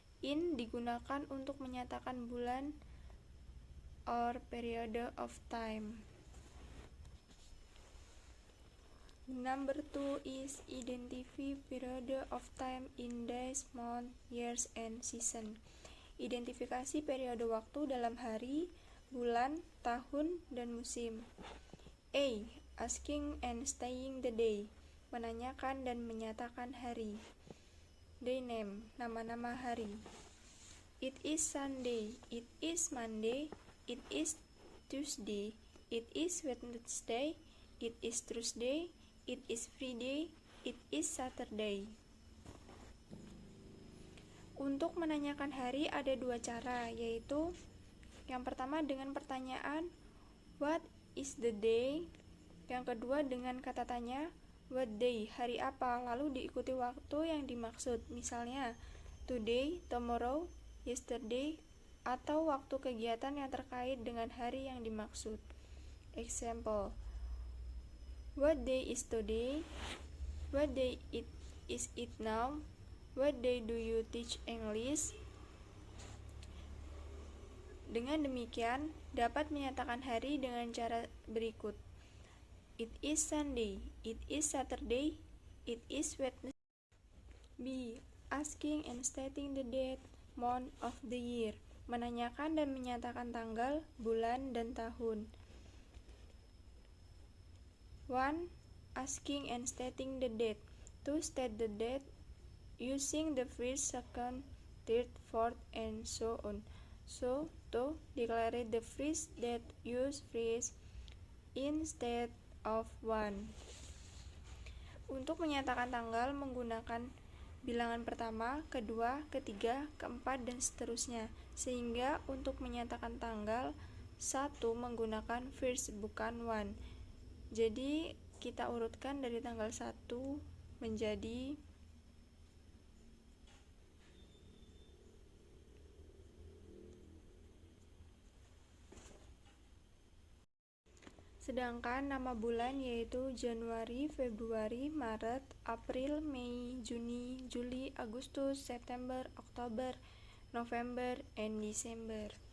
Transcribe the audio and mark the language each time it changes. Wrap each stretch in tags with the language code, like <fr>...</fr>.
<en>In</en> <id>digunakan untuk menyatakan bulan</id> <en>or period of time. Number 2 is identify period of time in days, month, years, and season.</en> <id>Identifikasi periode waktu dalam hari, bulan, tahun, dan musim.</id> <en>A. Asking and saying the day.</en> <id>Menanyakan dan menyatakan hari.</id> <en>Day name,</en> <id>nama-nama hari.</id> <en>It is Sunday, it is Monday, it is Tuesday, it is Wednesday, it is Thursday, it is Friday, it is Saturday. Untuk menanyakan hari ada dua cara, yaitu yang pertama dengan pertanyaan what is the day, yang kedua dengan kata tanya what day, hari apa, lalu diikuti waktu yang dimaksud, misalnya today, tomorrow, yesterday, atau waktu kegiatan yang terkait dengan hari yang dimaksud. Example, what day is today? What day is it now? What day do you teach English?</en> <id>Dengan demikian, dapat menyatakan hari dengan cara berikut.</id> <en>It is Sunday, it is Saturday, it is Wednesday. B. Asking and stating the date, month of the year.</en> <id>menanyakan dan menyatakan tanggal, bulan, dan tahun. 1.</id> <en>Asking and stating the date. To state the date using the first, second, third, fourth, and so on. So, to declare the first date, use phrase instead of one.</en> <id>Untuk menyatakan tanggal menggunakan bilangan pertama, kedua, ketiga, keempat, dan seterusnya. Sehingga untuk menyatakan tanggal 1 menggunakan first bukan one. Jadi kita urutkan dari tanggal 1 menjadi sedangkan nama bulan yaitu Januari, Februari, Maret, April, Mei, Juni, Juli, Agustus, September, Oktober, November, and December.</id>